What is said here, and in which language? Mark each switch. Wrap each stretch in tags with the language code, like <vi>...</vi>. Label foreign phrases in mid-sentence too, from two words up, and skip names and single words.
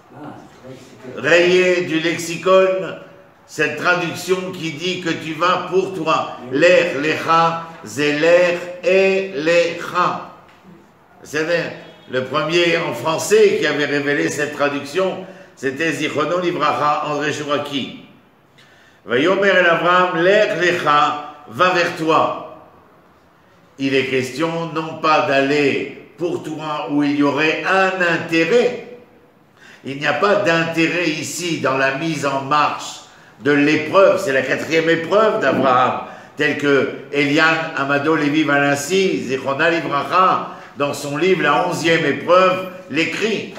<fr>Rayez du lexicon cette traduction qui dit que tu vas pour toi.</fr> <he>לך לך,</he> <fr>c'est Lech et Lecha. C'est-à-dire, le premier en français qui avait révélé cette traduction, c'était</fr> <he>זכרונו לברכה,</he> <fr>André Chouraki.</fr> <he>ויאמר אל אברם לך לך,</he> <fr>va vers toi. Il est question non pas d'aller pour toi où il y aurait un intérêt. Il n'y a pas d'intérêt ici dans la mise en marche de l'épreuve. C'est la 4e épreuve d'Abraham, telle que Eliane Amado Lévi Valency,</fr> <he>זכרונו לברכה,</he> <fr>dans son livre, la 11e épreuve, l'écrit.</fr>